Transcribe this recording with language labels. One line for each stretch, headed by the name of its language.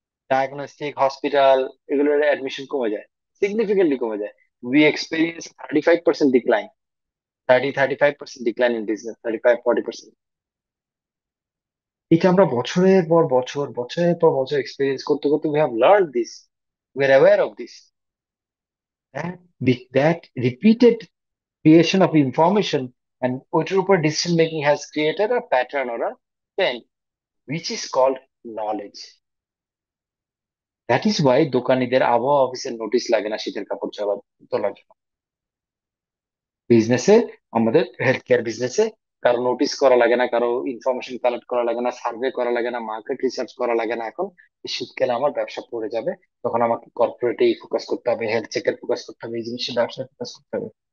Bangla: Diagnostic hospital, এগুলোর admission কমে যায়, সিগনিফিকেন্টলি কমে যায়।
English: We experience 35% decline, 35% decline in business, 35-40%।
Bangla: এটা আমরা বছরের পর বছর এক্সপিরিয়েন্স করতে করতে
English: We have learn this, we are aware of this. That repeated creation of information and
Bangla: ওইটার উপর
English: decision making has created a pattern or a trend which is called knowledge. That is why
Bangla: দোকানীদের আবহাওয়া অফিসের notice লাগে না শীতের কাপড় তোলার জন্য। বিজনেসে, আমাদের হেলথ কেয়ার বিজনেসে কারো নোটিশ করা লাগে না, কারো ইনফরমেশন কালেক্ট করা লাগে না, সার্ভে করা লাগে না, মার্কেট রিসার্চ করা লাগে না। এখন এই শীতকালে আমার ব্যবসা পড়ে যাবে, তখন আমাকে কর্পোরেটে ফোকাস করতে হবে, হেলথ চেকের ফোকাস করতে হবে, এই জিনিসের ব্যবসায় ফোকাস করতে হবে।